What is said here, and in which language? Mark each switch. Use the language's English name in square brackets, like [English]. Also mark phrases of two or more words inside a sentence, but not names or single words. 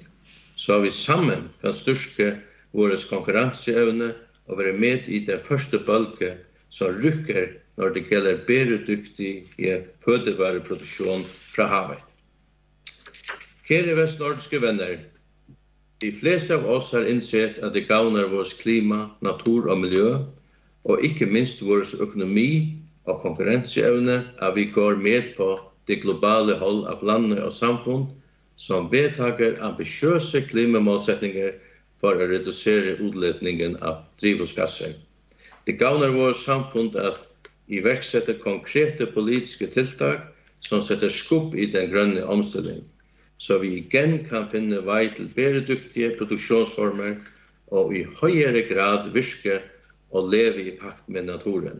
[Danish] Så vi sammen kan styrke vores konkurrenceevne og være med i den første bølge som rykker når det gælder bæredygtig fødevareproduktion fra havet. Kære vestnordiske venner, de fleste av oss har indsett at det gavner vores klima, natur og miljø, og ikke minst vores økonomi og konkurrenceevne at vi går med på det globale hold av landet og samfunn som vedtager ambitiøse klimamålsetninger for å redusere udledningen av drivhusgasser. [Norwegian] Det gavner vores samfunn at iverksette konkrete politiske tiltak som setter skubb i den grønne omstilling, så vi igen kan finne vei til bæredygtige produksjonsformer og i høyere grad virke og leve i pakt med naturen.